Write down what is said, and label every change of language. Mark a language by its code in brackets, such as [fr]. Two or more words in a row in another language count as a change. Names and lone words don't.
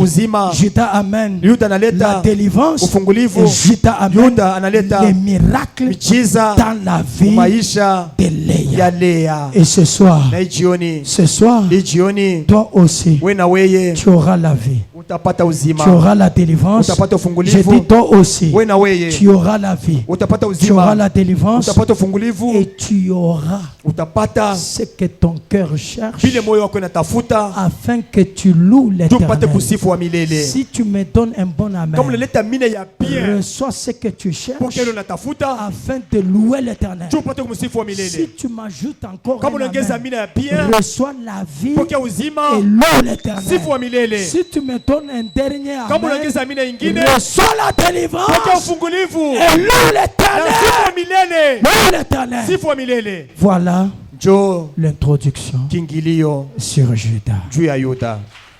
[fr] Judas amène la délivrance. Et Judas amène les miracles dans la vie de Léa. Et ce soir, toi aussi, tu auras la vie. [sw] utapata uzima. [fr] Tu auras la délivrance. [sw] Utapata [fr] Je [sw] ufungulivu. [fr] dis toi aussi. [sw] Wewe na wewe [fr] Tu auras la vie. [sw] utapata [fr] Tu auras [sw] uzima. [fr] la délivrance. [sw] Utapata ufungulivu. [fr] Et tu auras [sw] Utapata [fr] ce que ton cœur cherche, [sw] vile moyo wako inatafuta [fr] afin que tu loues [sw] ndio upate [fr] l'Éternel. [sw] kusifu wa milele. [fr] Si tu me donnes un bon [sw] Kama [fr] amen, [sw] unaleta mine ya bien [fr] reçois ce que tu pour cherches [sw] kile unatafuta [fr] afin de louer l'Éternel. [sw] ndio upate kumsifu wa [fr] Si [sw] milele. [fr] tu m'ajoutes encore [sw] Kama [fr] un [sw] unaongeza [fr] amen, [sw] mine ya bien [fr] reçois la vie [sw] pokea uzima, [fr] et loue l'Éternel. [sw] sifu wa milele. [fr] Si tu me donnes un dernier [sw] Kama [fr] amen, [sw] unaongeza mine ingine [fr] reçois la [sw] pokea [fr] délivrance [sw] ufungulivu [fr] et loue [sw] na sifu wa [fr] l'Éternel. [sw] milele. [fr] Loue l'Éternel. [sw] Sifu wa milele. [fr] Voilà [sw] Njo [fr] l'introduction [sw] kiingilio [fr] sur Judas. [sw] juu ya Yuda.